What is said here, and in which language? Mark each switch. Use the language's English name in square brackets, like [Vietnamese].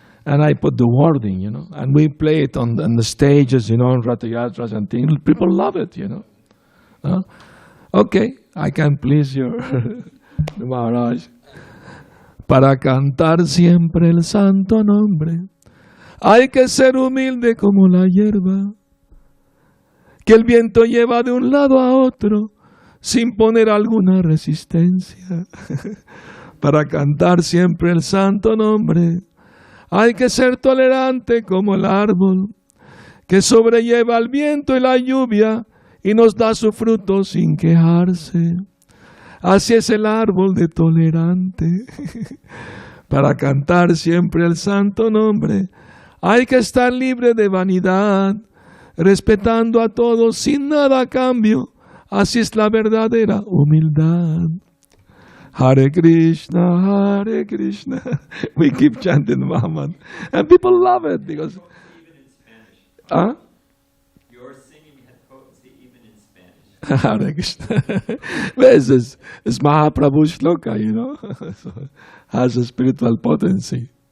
[English] And I put the wording, and we play it on the stages, in Ratha-yatras and things. People love it, Okay, I can please your Maharaj. [Spanish] Para cantar siempre el santo nombre, hay que ser humilde como la hierba, que el viento lleva de un lado a otro, sin poner alguna resistencia. Para cantar siempre el santo nombre, hay que ser tolerante como el árbol, que sobrelleva el viento y la lluvia y nos da su fruto sin quejarse. Así es el árbol de tolerante. Para cantar siempre el santo nombre, hay que estar libre de vanidad, respetando a todos sin nada a cambio. Así es la verdadera humildad. [Sanskrit] Hare Krishna, Hare Krishna. [English] We keep chanting Muhammad. And people love it because... Even in Spanish. Your singing had potency even in Spanish. [Sanskrit] Hare Krishna. [English] This is Mahaprabhu shloka, So has a spiritual potency.